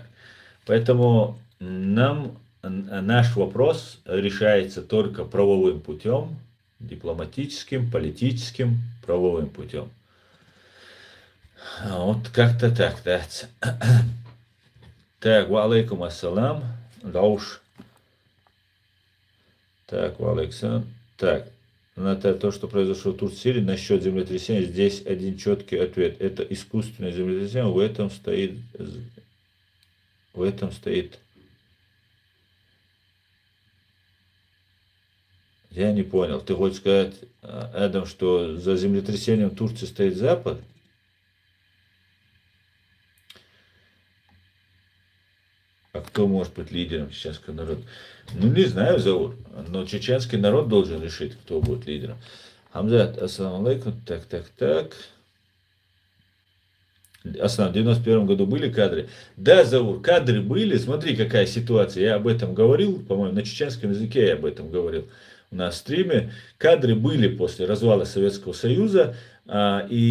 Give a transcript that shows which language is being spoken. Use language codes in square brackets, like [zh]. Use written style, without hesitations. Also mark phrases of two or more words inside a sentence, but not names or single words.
[ru] Поэтому наш вопрос решается только правовым путем, дипломатическим, политическим, правовым путем. Вот как-то так, да. Так, [ar] وعليكم السلام, Гауш. Так, وعليكم. [ru] Так, на то, что произошло в Турции насчет землетрясения, здесь один четкий ответ. Это искусственное землетрясение, в этом стоит. Я не понял. Ты хочешь сказать, Эдам, что за землетрясением в Турции стоит Запад? А кто может быть лидером чеченского народа? Ну, не знаю, Заур, но чеченский народ должен решить, кто будет лидером. Хамзат, [ar] السلام عليكم. [ru] Так. Аслан, в 91 году были кадры? Да, Заур, кадры были. Смотри, какая ситуация. Я об этом говорил, по-моему, на чеченском языке я об этом говорил на стриме. Кадры были после развала Советского Союза.